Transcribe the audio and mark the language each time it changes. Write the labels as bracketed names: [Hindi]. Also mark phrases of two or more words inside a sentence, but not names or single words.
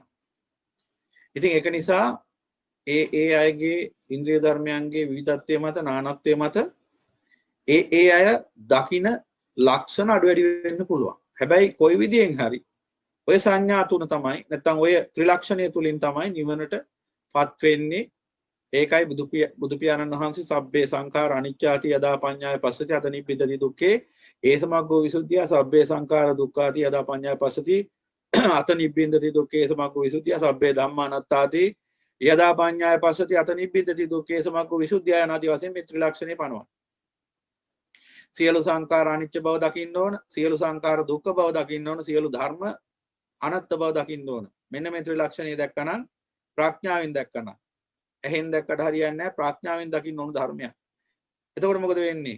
[Sinhala] ඉතින් ඒක නිසා ඒ අයගේ ඉන්ද්‍රිය ධර්මයන්ගේ විවිධත්වය මත නානත්වය මත ඒ අය දකින ලක්ෂණ අඩු වැඩි වෙන්න පුළුවන්. හැබැයි කොයි විදියෙන් හරි ඔය සංඥා තුන තමයි නැත්නම් ඔය ත්‍රිලක්ෂණය තුලින් තමයි නිවනටපත් වෙන්නේ. ඒකයි බුදු පියාණන් වහන්සේ [Pali] සබ්බේ සංඛාර අනිච්චාති යදා පඤ්ඤාය පස්සති අත නිබ්බිදති දුක්ඛේ ඒසමග්ගෝ විසුද්ධිය සබ්බේ සංඛාර දුක්ඛාති යදා පඤ්ඤාය පස්සති අත නිබ්බින්දති දුක්ඛේ ඒසමග්ගෝ විසුද්ධිය සබ්බේ ධම්මා අනාත්තාති යදා පඤ්ඤාය පස්සති අත නිබ්බින්දති දුක්ඛේ ඒසමග්ගෝ විසුද්ධිය [Sinhala] යනාදී වශයෙන් මේ ත්‍රිලක්ෂණේ පනවන. සියලු සංඛාර අනිච්ච බව දකින්න ඕන, සියලු සංඛාර දුක්ඛ බව දකින්න ඕන, සියලු ධර්ම අනාත්ම බව දකින්න ඕන. මෙන්න මේ ත්‍රිලක්ෂණය දැක්කනම් ප්‍රඥාවෙන් දැක්කනම් එහෙන් දැක්කට හරියන්නේ නැහැ. ප්‍රඥාවෙන් දකින්න ඕන ධර්මයක්. එතකොට මොකද වෙන්නේ?